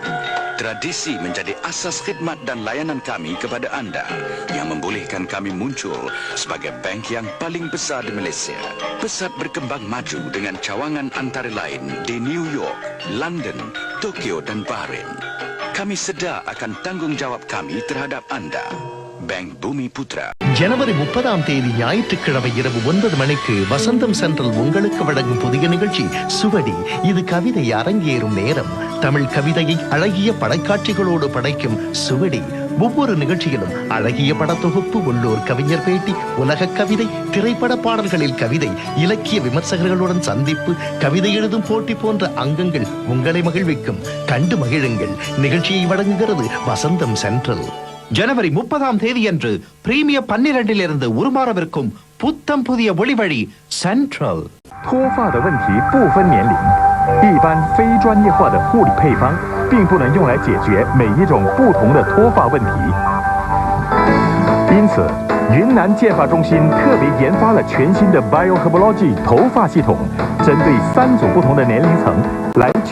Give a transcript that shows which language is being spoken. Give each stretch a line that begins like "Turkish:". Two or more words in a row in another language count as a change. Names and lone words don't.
Malay: Tradisi menjadi asas khidmat dan layanan kami kepada anda yang membolehkan kami muncul sebagai bank yang paling besar di Malaysia. Pesat berkembang maju dengan cawangan antara lain di New York, London, Tokyo dan Bahrain. Kami sedar akan tanggungjawab kami terhadap anda. Bank Bumi Putra.
Tamil: ஜனவரி 30ஆம் தேதி ஞாயிற்றுக்கிழமை இரவு 9 மணிக்கு வசந்தம் சென்ட்ரல் உங்களுக்கு வழங்கும் புதிய நிகழ்ச்சி சுவடி. இது கவிதை அரங்கேறும் நேரம். தமிழ் கவிதையை அழகிய படைக்காட்சிகளோடு படைக்கும் சுவடி. ஒவ்வொரு நிகழ்ச்சியிலும் அழகிய படத்தொகுப்பு, உள்ளூர் கவிஞர் பேட்டி, உலக கவிதை, திரைப்பட பாடல்களில் கவிதை, இலக்கிய விமர்சகர்களுடன் சந்திப்பு, கவிதை எழுதும் போட்டி போன்ற அங்கங்கள் உங்களை மகிழ்விக்கும். கண்டு மகிழுங்கள். நிகழ்ச்சியை வழங்குகிறது வசந்தம் சென்ட்ரல். ஜனவரி 30ஆம் தேதியன்று பிரீமியர் 12 உருமாறவிருக்கும் புத்தம் புதிய ஒளிவழி சென்ட்ரல்.
Chinese: 脱发的问题不分年龄，一般非专业化的护理配方并不能用来解决每一种不同的脱发问题。因此，云南健发中心特别研发了全新的 BioHerbology 头发系统，针对3组不同的年龄层来确